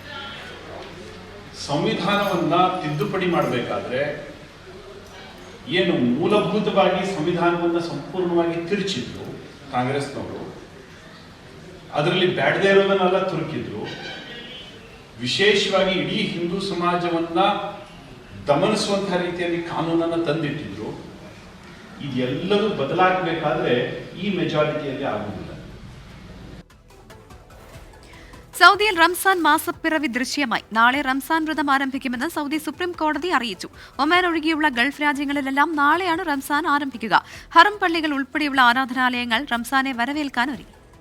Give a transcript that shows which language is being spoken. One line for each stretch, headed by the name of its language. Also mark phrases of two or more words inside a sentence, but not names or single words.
Kannada: ಸಂವಿಧಾನವನ್ನ ತಿದ್ದುಪಡಿ ಮಾಡಬೇಕಾದ್ರೆ ಏನು ಮೂಲಭೂತವಾಗಿ ಸಂವಿಧಾನವನ್ನ ಸಂಪೂರ್ಣವಾಗಿ ತಿರುಚಿದ್ರು ಕಾಂಗ್ರೆಸ್ನವರು, ಅದರಲ್ಲಿ ಬ್ಯಾಡದೇ ಇರೋದನ್ನೆಲ್ಲ ತುರುಕಿದ್ರು. ವಿಶೇಷವಾಗಿ ಇಡೀ ಹಿಂದೂ ಸಮಾಜವನ್ನ ದಮನಿಸುವಂತಹ ರೀತಿಯಲ್ಲಿ ಕಾನೂನನ್ನು ತಂದಿಟ್ಟಿದ್ರು. ಇದೆಲ್ಲವೂ ಬದಲಾಗಬೇಕಾದ್ರೆ ಈ ಮೆಜಾರಿಟಿಯಲ್ಲಿ ಆಗುವುದಿಲ್ಲ.
Malayalam: സൗദിയിൽ റംസാൻ മാസപ്പിറവി ദൃശ്യമായി. നാളെ റംസാൻ വ്രതം ആരംഭിക്കുമെന്ന് സൗദി സുപ്രീം കോടതി അറിയിച്ചു. ഒമാൻ ഒഴികെയുള്ള ഗൾഫ് രാജ്യങ്ങളിലെല്ലാം നാളെയാണ് റംസാൻ ആരംഭിക്കുക. ഹറം പള്ളികൾ ഉൾപ്പെടെയുള്ള ആരാധനാലയങ്ങൾ റംസാനെ വരവേൽക്കാൻ ഒരുങ്ങി.